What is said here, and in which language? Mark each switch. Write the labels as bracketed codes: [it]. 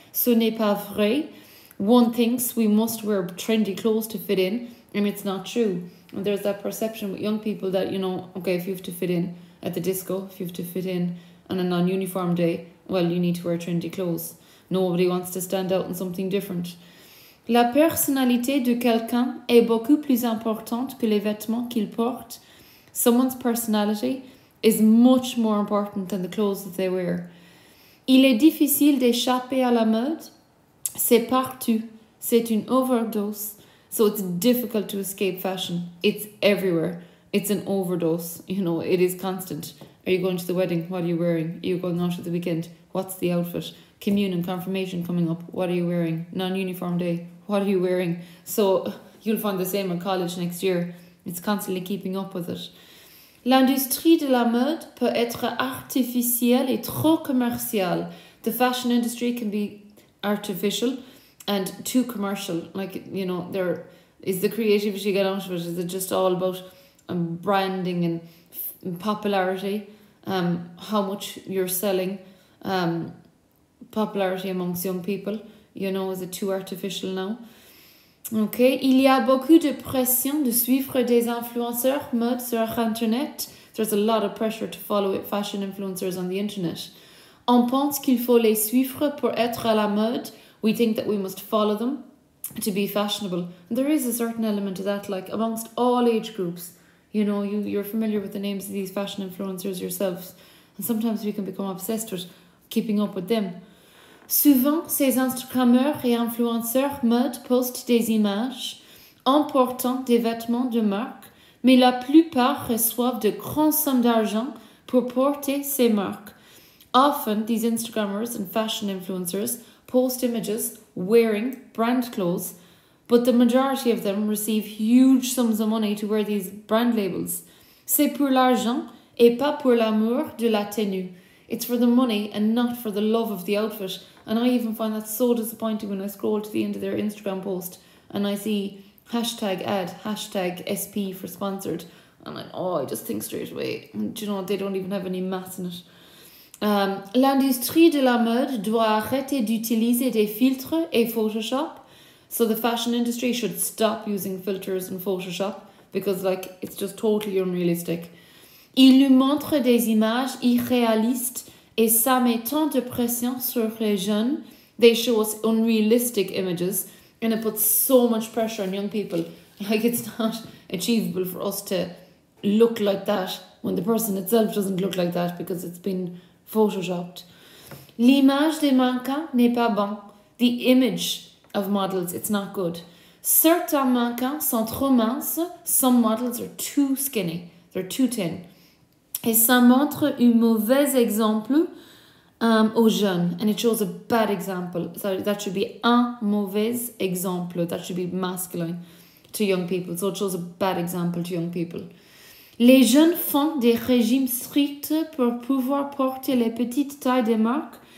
[fr] Ce n'est pas vrai. [en] One thinks we must wear trendy clothes to fit in, and it's not true. And there's that perception with young people that, okay, if you have to fit in at the disco, if you have to fit in on a non-uniform day, well, you need to wear trendy clothes. Nobody wants to stand out in something different. [fr] La personnalité de quelqu'un est beaucoup plus importante que les vêtements qu'il porte. [en] Someone's personality is much more important than the clothes that they wear. [fr] Il est difficile d'échapper à la mode. C'est partout. C'est une overdose. [en] So it's difficult to escape fashion. It's everywhere. It's an overdose. It is constant. Are you going to the wedding? What are you wearing? Are you going out at the weekend? What's the outfit? Communion, confirmation coming up. What are you wearing? Non-uniform day. What are you wearing? So you'll find the same in college next year. It's constantly keeping up with it. [fr] L'industrie de la mode peut être artificielle et trop commerciale. [en] The fashion industry can be artificial and too commercial. There is the creativity get out of it. Is it just all about branding and popularity? How much you're selling? Popularity amongst young people. Is it too artificial now? Okay. [fr] Il y a beaucoup de pression de suivre des influenceurs mode sur Internet. [en] There's a lot of pressure to follow fashion influencers on the internet. [fr] On pense qu'il faut les suivre pour être à la mode. [en] We think that we must follow them to be fashionable. And there is a certain element to that, like amongst all age groups. You're familiar with the names of these fashion influencers yourselves. And sometimes we can become obsessed with keeping up with them. [fr] Souvent, ces Instagrammeurs et influenceurs mode postent des images en portant des vêtements de marque, mais la plupart reçoivent de grandes sommes d'argent pour porter ces marques. [en] Often, these Instagrammers and fashion influencers post images wearing brand clothes, but the majority of them receive huge sums of money to wear these brand labels. [fr] C'est pour l'argent et pas pour l'amour de la tenue. [en] It's for the money and not for the love of the outfit. And I even find that so disappointing when I scroll to the end of their Instagram post and I see hashtag ad, hashtag SP for sponsored. And I just think straight away, they don't even have any maths in it. [fr] L'industrie de la mode doit arrêter d'utiliser des filtres et Photoshop. [en] So the fashion industry should stop using filters and Photoshop because it's just totally unrealistic. [fr] Il nous montre des images irréalistes et ça met tant de pression sur les jeunes. [en] They show us unrealistic images and it puts so much pressure on young people. It's not achievable for us to look like that when the person itself doesn't look like that because it's been photoshopped. [fr] L'image des mannequins n'est pas bon. [en] The image of models, it's not good. [fr] Certains mannequins sont trop minces. [en] Some models are too skinny. They're too thin. [fr] Et ça montre un mauvais exemple aux jeunes. [en] And it shows a bad example. So that should be [fr] un mauvais exemple. [en] That should be masculine to young people. So it shows a bad example to young people. [fr] Les jeunes font des régimes stricts pour pouvoir porter les petites tailles des marques.